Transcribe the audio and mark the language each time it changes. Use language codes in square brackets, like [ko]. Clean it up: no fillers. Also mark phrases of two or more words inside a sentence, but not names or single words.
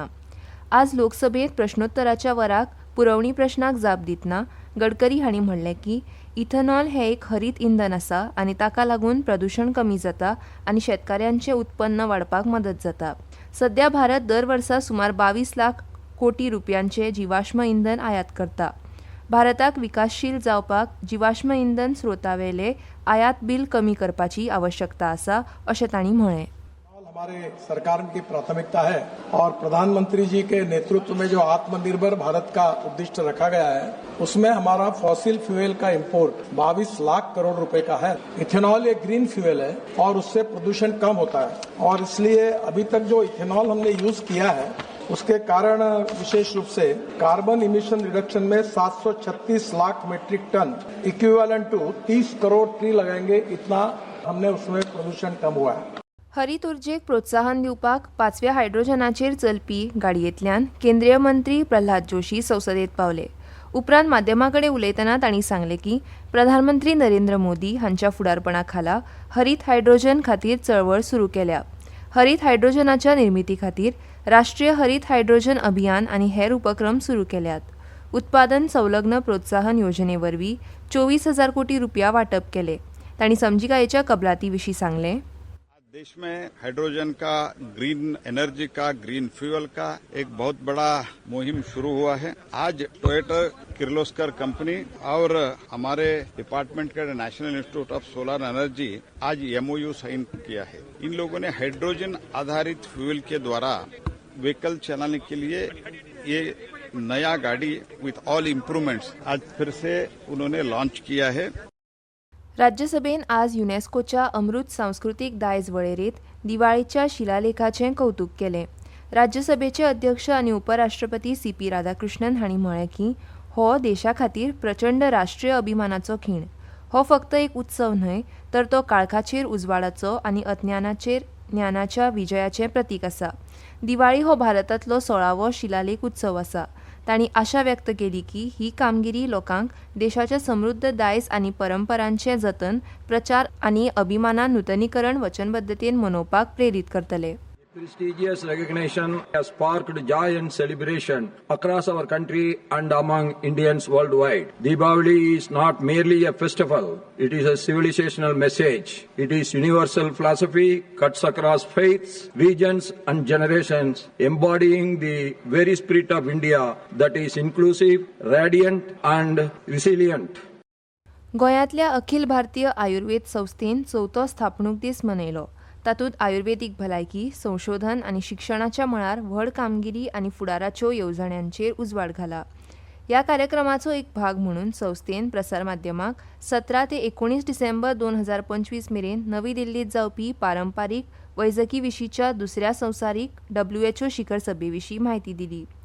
[kok] आज लोकसभेत प्रश्नोत्तराच्या वराक पुरवणी प्रश्नाक जाप दितना गडकरी हांणी म्हणलें की इथेनॉल हें एक हरीत इंधन आसा आनी ताका लागून प्रदूषण कमी जाता आनी शेतकाऱ्यांचें उत्पन्न वाडपाक मदत जाता. सध्या भारत दर वर्सा सुमार 22 लाख कोटी रुपयांचें जीवाश्म इंधन आयात करता. भारताक विकासशील जावपाक जीवाश्म इंधन स्रोतावेले आयात बिल कमी करपाची आवश्यकता आसा अशें तांणी म्हळें. [hi] हमारे सरकार की प्राथमिकता है और प्रधानमंत्री जी के नेतृत्व में जो आत्मनिर्भर भारत का उद्दिष्ट रखा गया है उसमें हमारा [en] fossil fuel [hi] का इंपोर्ट 22 लाख करोड़ रुपए का है. इथेनॉल एक [en] green fuel [hi] है और उससे प्रदूषण कम होता है और इसलिए अभी तक जो इथेनॉल हमने यूज किया है उसके कारण विशेष रूप से [en] carbon emission reduction [hi] में 736 लाख [en] metric ton equivalent to [hi] 30 करोड़ ट्री लगाएंगे, इतना हमने उसमें प्रदूषण कम हुआ है. [kok] हरीत उर्जेक प्रोत्साहन दिवपाक 5व्या हायड्रोजनाचेर चलपी गाडयेंतल्यान केंद्रीय मंत्री प्रल्हाद जोशी संसदेत पावले. उपरांत माध्यमांकडेन उलयतना तांणी सांगलें की प्रधानमंत्री नरेंद्र मोदी हांच्या फुडारपणा खाला हरीत हायड्रोजन खातीर चळवळ सुरू केल्या. हरीत हायड्रोजनाच्या निर्मिती खातीर राष्ट्रीय हरीत हायड्रोजन अभियान आनी हेर उपक्रम सुरू केल्यात. उत्पादन संलग्न प्रोत्साहन योजने वरवीं 24,000 कोटी रुपया वांटप केले. तांणी समजिकायेच्या कबलाती विशीं सांगलें. [hi] देश में हाइड्रोजन का, [en] green energy [hi] का, [en] green fuel [hi] का एक बहुत बड़ा मुहिम शुरू हुआ है. आज टोयोटा किर्लोस्कर कंपनी और हमारे डिपार्टमेंट के नेशनल इंस्टीट्यूट ऑफ सोलर एनर्जी आज [en] MoU sign [hi] किया है. इन लोगों ने हाइड्रोजन आधारित फ्यूल के द्वारा व्हीकल चलाने के लिए ये नया गाड़ी [en] with all improvements [hi] आज फिर से उन्होंने लॉन्च किया है. [kok] राज्यसभेन आज युनेस्कोच्या अमृत सांस्कृतिक दायज वळेरेंत दिवाळीच्या शिलालेखाचें कौतुक केलें. राज्यसभेचे अध्यक्ष आनी उपराष्ट्रपती CP राधाकृष्णन हांणी म्हळें की हो देशा खातीर प्रचंड राष्ट्रीय अभिमानाचो खीण. हो फक्त एक उत्सव न्हय तर तो काळखाचेर उजवाडाचो आनी अज्ञानाचेर ज्ञानाच्या विजयाचें प्रतीक आसा. दिवाळी हो भारतांतलो 16वो शिलालेख उत्सव आसा. तांणी आशा व्यक्त केली की ही कामगिरी लोकांक देशाच्या समृद्ध दायज आनी परंपरांचें जतन, प्रचार आनी अभिमानान नूतनीकरण वचनबद्धतेन मनोवपाक प्रेरीत करतले. [en] Prestigious recognition has sparked joy and celebration across our country and among Indians worldwide. Deepavali is not merely a festival, it is a civilizational message. It is universal philosophy, cuts across faiths, regions and generations, embodying the very spirit of India that is inclusive, radiant and resilient. [kok] गोंयांतल्या अखिल भारतीय आयुर्वेद संस्थेन 4थो स्थापणूक दीस मनयलो. तातूंत आयुर्वेदीक भलायकी, संशोधन आनी शिक्षणाच्या मळार व्हड कामगिरी आनी फुडाराच्यो येवजण्यांचेर उजवाड घाला. ह्या कार्यक्रमाचो एक भाग म्हणून संस्थेन प्रसारमाध्यमांक 17 ते 19 डिसेंबर 2025 मेरेन नवी दिल्लीत जावपी पारंपारीक वैजकी विशींच्या दुसऱ्या संवसारीक WHO शिखर सभेविशीं म्हायती दिली.